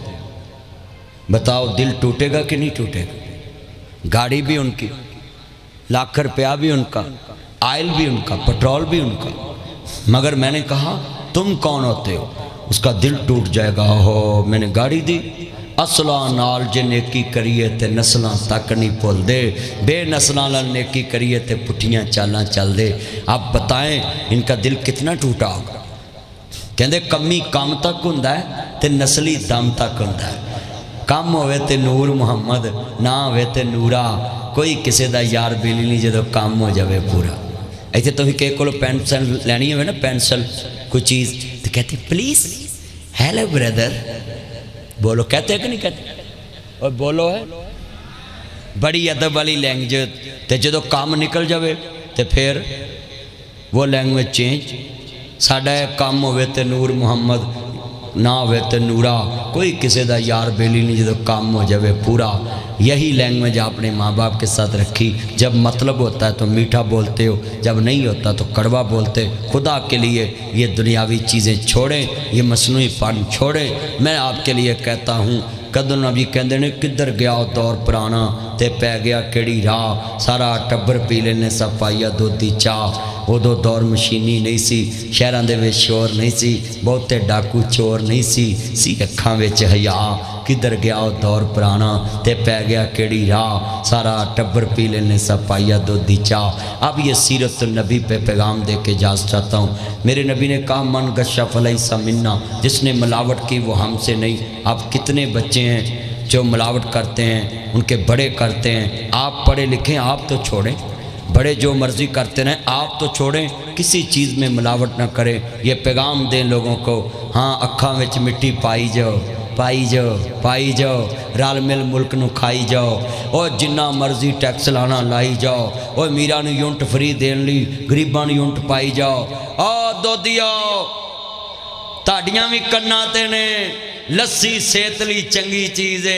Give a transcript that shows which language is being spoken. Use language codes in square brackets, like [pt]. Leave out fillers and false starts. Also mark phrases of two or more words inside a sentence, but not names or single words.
[ur] بتاؤ، دل ٹوٹے گا کہ نہیں ٹوٹے گا؟ گاڑی بھی ان کی، ₹1,00,000 بھی ان کا، آئل بھی ان کا، پٹرول بھی ان کا، مگر میں نے کہا تم کون ہوتے ہو؟ اس کا دل ٹوٹ جائے گا، [pa] ہو میں نے گاڑی دی، اصلاں نال جے نیکی کریے تے نسلاں تک نہیں بھول دے، بے نسلاں نال نیکی کریے تے پٹھیاں چالاں چل دے۔ [ur] آپ بتائیں ان کا دل کتنا ٹوٹا ہوگا؟ [pa] کہندے کمی کم تک ہوندا ہے تے نسلی دم تک ہوندا ہے. کم ہوئے تے نور محمد، نہ ہوئے تے نورا. کوئی کسے دا یار بیلی نہیں جدو کام ہو جاوے پورا. ایتھے تو ہی کہ کولو پینسل لینی ہوئے نا، پینسل کوئی چیز تو کہتے [en] please hello brother, [ur] بولو کہتے ہیں کہ نہیں کہتے؟ اور بولو ہے بڑی ادب والی لینگویج. [pa] تے جدو کام نکل جاوے تے پھر وہ [en] language change. [pa] ساڈا کام ہوئے تے نور محمد، نہ ہوئے تے نورا. کوئی کسے دا یار بیلی نہیں جدو کام ہو جاوے پورا. [ur] یہی لینگویج آپ نے ماں باپ کے ساتھ رکھی. جب مطلب ہوتا ہے تو میٹھا بولتے ہو، جب نہیں ہوتا تو کڑوا بولتے. خدا کے لیے یہ دنیاوی چیزیں چھوڑیں، یہ مصنوعی پن چھوڑیں. میں آپ کے لیے کہتا ہوں [pa] کدو نبی کہندے نے کدھر گیا دور پرانا تے پہ گیا کیڑی راہ. سارا ٹبر پی لینے سب پائیا دودھی چاہ. ادو دور مشینی نہیں سی، شہراں دے وچ شور نہیں سی، بہتے ڈاکو چور نہیں سی اکھاں وچ حیا. کدھر گیا دور پرانا تے پہ گیا کیڑی راہ. سارا ٹبر پی لینے سب پائیا دودھی چاہ. [ur] اب یہ سیرت النبی پہ پیغام دے کے اجازت چاہتا ہوں. میرے نبی نے کہا [ar] من غش فلیس منا، [ur] جس نے ملاوٹ کی وہ ہم سے نہیں. اب کتنے بچے ہیں جو ملاوٹ کرتے ہیں، ان کے بڑے کرتے ہیں. آپ پڑھے لکھیں آپ تو چھوڑیں، بڑے جو مرضی کرتے رہیں آپ تو چھوڑیں. کسی چیز میں ملاوٹ نہ کریں. یہ پیغام دیں لوگوں کو. [pa] ہاں اکھاں وچ مٹی پائی جاؤ، پائی جاؤ، پائی جاؤ. رل مل ملک نو کھائی جاؤ. اور جنہ مرضی ٹیکس لانا لائی جاؤ. اور میرا نو یونٹ فری دین لی غریباں نو یونٹ پائی جاؤ. دودھیا تاڑیاں بھی کنا تے نے، لسی صحت لی چنگی چیز ہے.